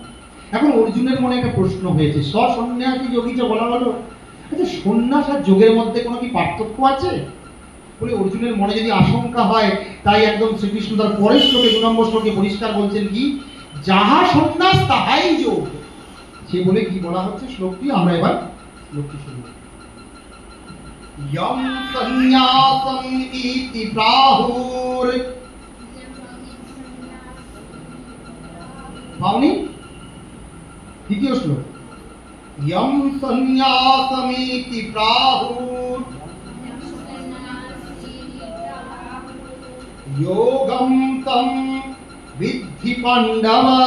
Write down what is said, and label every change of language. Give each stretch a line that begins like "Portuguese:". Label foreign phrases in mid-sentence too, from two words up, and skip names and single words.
Bangla: এখন অর্জুনের মনে একটা প্রশ্ন হয়েছে, সন্ন্যাসী যোগী যে বলা হলো, আচ্ছা সন্ন্যাস আর যোগের মধ্যে কোনো কি পার্থক্য আছে? বলে অর্জুনের মনে যদি আশঙ্কা হয়, তাই একদম শ্রীকৃষ্ণ তার পরের শ্লোকে, 2 নম্বর শ্লোকে পরিষ্কার বলছেন কি, যাহা সন্ন্যাস তাহাই যোগ। সে বলে কি বলা হচ্ছে শ্লোকটি, আমরা এবার শ্লোকটি শুনব।
Sanskrit: यम संन्यासम इति प्राहुर, पावनी
Bangla: দ্বিতীয় শ্লোক,
Sanskrit: यम संन्यासम इति प्राहुर योगम तम विद्धि पांडव,